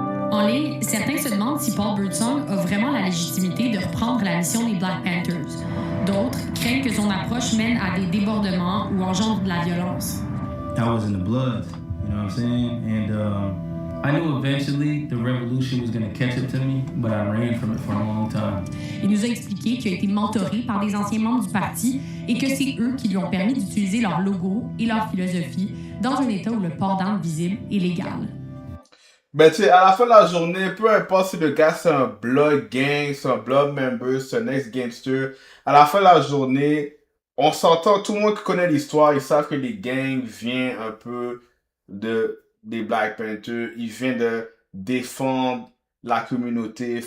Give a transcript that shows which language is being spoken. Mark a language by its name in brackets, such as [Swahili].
[French] En ligne, certains se demandent si Paul Birdsong a vraiment la légitimité de reprendre la mission des Black Panthers. D'autres craignent que son approche mène à des débordements ou engendre de la violence. [English] That was in the blood, you know what I'm saying? And I knew eventually the revolution was going to catch up to me, but I ran from it for a long time. [French] Il nous a expliqué qu'il a été mentoré par des anciens membres du parti et que c'est eux qui lui ont permis d'utiliser leur logo et leur philosophie dans un état où le port d'armes visible est légal. Ben, tu sais, à la fin de la journée, peu importe si le gars c'est un blood gang, c'est un blood member, c'est un ex-gangster, à la fin de la journée, on s'entend, tout le monde qui connaît l'histoire, ils savent que les gangs viennent un peu des Black Panthers, ils viennent de défendre la communauté.